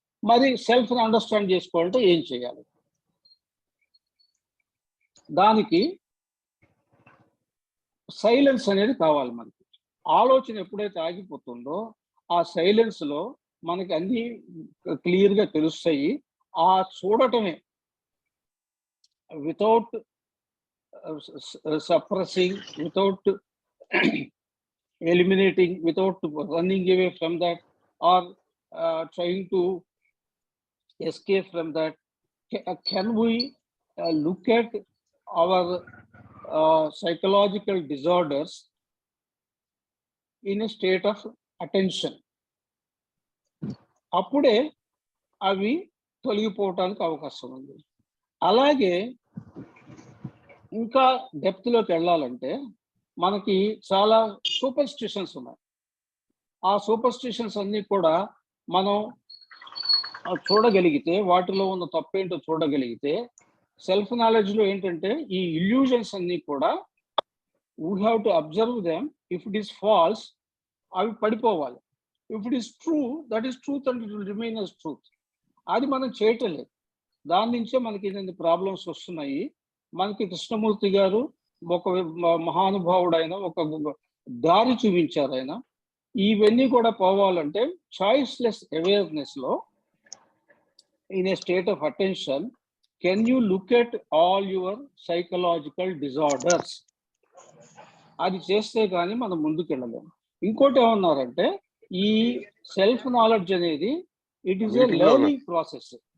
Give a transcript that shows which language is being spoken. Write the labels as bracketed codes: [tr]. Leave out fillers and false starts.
[te] మరి సెల్ఫ్ని అండర్స్టాండ్ చేసుకోవాలంటే ఏం చేయాలి? దానికి సైలెన్స్ అనేది కావాలి మనకి. ఆలోచన ఎప్పుడైతే ఆగిపోతుందో ఆ సైలెన్స్లో మనకి అన్ని క్లియర్గా తెలుస్తాయి. ఆ చూడటమే, [en] Without suppressing, without eliminating, without running away from that or trying to escape from that, can we look at our psychological disorders in a state of attention? [te] అప్పుడే అవి తొలగిపోవటానికి అవకాశం ఉంది. అలాగే ఇంకా డెప్త్లోకి వెళ్ళాలంటే మనకి చాలా సూపర్ స్టిషన్స్ ఉన్నాయి. ఆ సూపర్ స్టిషన్స్ అన్నీ కూడా మనం చూడగలిగితే, వాటిలో ఉన్న తప్పేంటో చూడగలిగితే, సెల్ఫ్ నాలెడ్జ్లో ఏంటంటే ఈ ఇల్యూజన్స్ అన్నీ కూడా [en] We have to observe them. If it is false, [te] అవి పడిపోవాలి. [en] If it is true, that is truth and it will remain as truth. [te] అది మనం చేయటం లేదు. దాని నుంచే మనకి ఇన్ని ప్రాబ్లమ్స్ వస్తున్నాయి. మనకి కృష్ణమూర్తి గారు ఒక మహానుభావుడు, ఆయన ఒక దారి చూపించారు. ఆయన ఇవన్నీ కూడా పోవాలంటే choiceless అవేర్నెస్లో, [en] in a state of attention, can you look at all your psychological disorders? [te] అది చేస్తే కానీ మనం ముందుకు వెళ్ళలేము. ఇంకోటి ఏమన్నారంటే ఈ సెల్ఫ్ నాలెడ్జ్ అనేది [en] It is a learning process.